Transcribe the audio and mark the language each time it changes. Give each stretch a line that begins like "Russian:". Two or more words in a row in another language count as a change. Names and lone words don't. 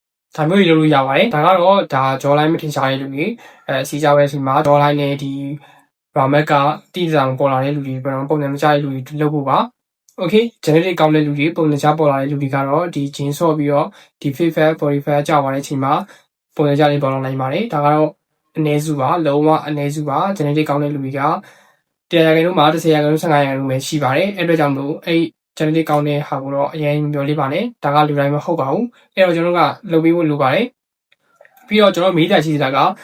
Burmese: ဒါမျိုးတွေလုပ်လို့ရပါတယ်ဒါကတော့ဒါ jawline မထင်ရှားတဲ့လူတွေစီကြပဲစီမှာ jawline နဲ့ဒီ ramet ကတိကျအောင်ပေါ်လာတဲ့လူတွေပုံ စံမကျတဲ့လူတွေလုပ်ဖို့ပါ okay genetic ကောင်းတဲ့လူတွေပုံစံကျပေါ်လာတဲ့လူတွေကတော့ဒီ gene ဆော့ပြီးတော့ဒီ
English: fit fat body fat
Burmese: ကျသွားတဲ့အချိန်မှာပုံစံကျလေးပေါ်လာနိုင်ပါတယ်ဒါကတော့အနည်းစုပါလုံးဝအနည်းစုပါ genetic ကောင်းတဲ့လူတွေက100%မှာ10% 15%ပဲရှိပါတယ်အဲ့အတွက်ကြောင့်မလို့အဲ့ genetic ကောင်းတဲ့ဟာကိုတော့အရင်ပြောလေးပါနဲ့ဒါကလူတိုင်းမဟုတ်ပါဘူးအဲ့တော့ကျွန်တော်တို့ကလုပ်ပေးဖို့လိုပါတယ်ပြီးတော့ကျွန်တော်မေးကြရှိတာက